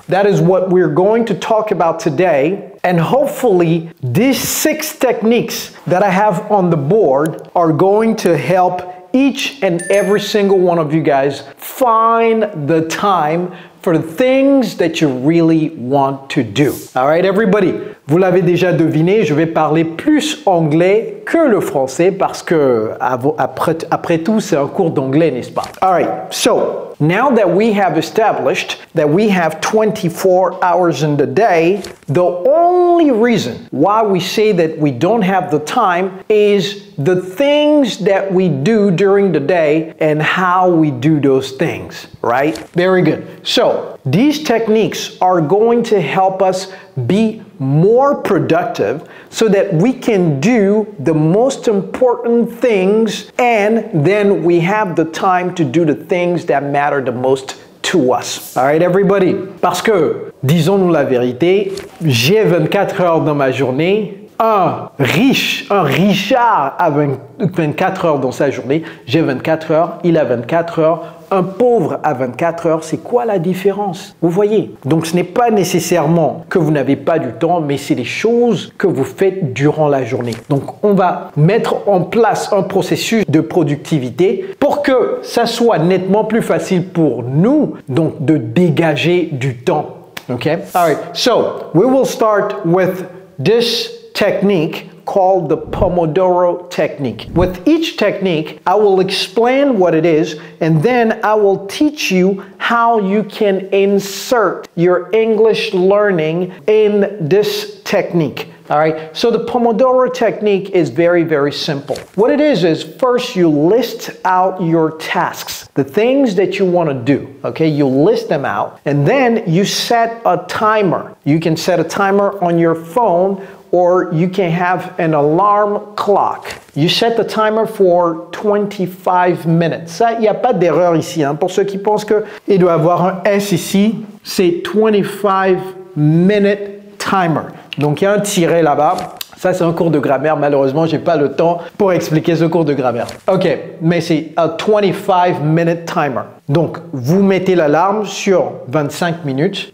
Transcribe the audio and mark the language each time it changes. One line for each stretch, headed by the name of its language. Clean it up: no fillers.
English: That is what we're going to talk about today. And hopefully these 6 techniques that I have on the board are going to help each and every single one of you guys find the time for the things that you really want to do. All right, everybody.
French: Vous l'avez déjà deviné, je vais parler plus anglais que le français parce que après tout, c'est un cours d'anglais, n'est-ce pas?
English: All right, so now that we have established that we have 24 hours in the day, the only reason why we say that we don't have the time is the things that we do during the day and how we do those things, right? Very good. So, these techniques are going to help us be more productive so that we can do the most important things and then we have the time to do the things that matter the most to us. All right, everybody?
French: Parce que, disons-nous la vérité, j'ai 24 heures dans ma journée. Un Richard a 24 heures dans sa journée. J'ai 24 heures, il a 24 heures. Un pauvre a 24 heures, c'est quoi la différence? Vous voyez? Donc ce n'est pas nécessairement que vous n'avez pas du temps, mais c'est des choses que vous faites durant la journée. Donc on va mettre en place un processus de productivité pour que ça soit nettement plus facile pour nous, donc de dégager du temps. Okay?
English: All right, so we will start with this technique called the Pomodoro technique. With each technique, I will explain what it is and then I will teach you how you can insert your English learning in this technique. All right, so the Pomodoro technique is very, very simple. What it is first you list out your tasks, the things that you want to do, okay? You list them out and then you set a timer. You can set a timer on your phone or you can have an alarm clock. You set the timer for 25 minutes.
French: Ça, il n'y a pas d'erreur ici. Hein. Pour ceux qui pensent qu'il doit y avoir un S ici, c'est
English: 25 minute timer.
French: Donc, il y a un tiret là-bas. Ça, c'est un cours de grammaire. Malheureusement, je n'ai pas le temps pour expliquer ce cours de grammaire. OK, mais c'est un
English: 25 minute timer.
French: Donc, vous mettez l'alarme sur 25 minutes.